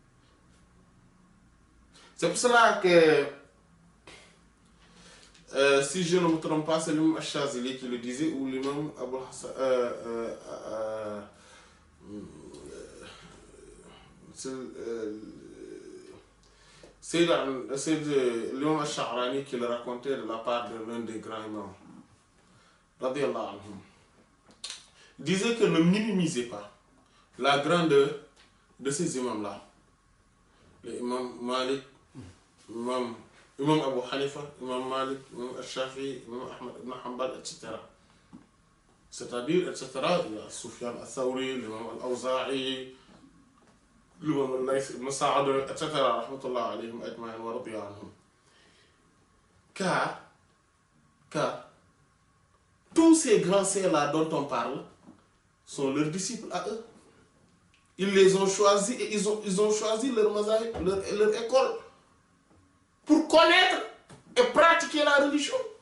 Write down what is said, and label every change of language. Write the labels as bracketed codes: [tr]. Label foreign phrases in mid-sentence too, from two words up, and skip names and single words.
[fr] C'est pour cela que, si je ne me trompe pas, c'est l'imam Ash-Shazili qui le disait, ou l'imam Abu Hassan, c'est l'imam Ash-Sha'rani qui le racontait de la part de l'un des grands imams. [ar] رضي الله عنهم. [fr] Disait que ne minimisez pas la grandeur de ces imams-là. Les imams Malik, imam Abu Hanifa, imam Malik, imam Al-Shafi, imam Ahmad ibn Hanbal, etc. C'est-à-dire, etc. Il y a Sufyan al-Thawri, l'imam al-Awza'i, l'imam al-Layth ibn Sa'ad, etc. [ar] رحمة الله عليهم أجمعين ورضي عنهم. [fr] Car tous ces grands saints-là dont on parle sont leurs disciples à eux. Ils les ont choisis et ils ont choisi leur mazahib, leur école pour connaître et pratiquer la religion.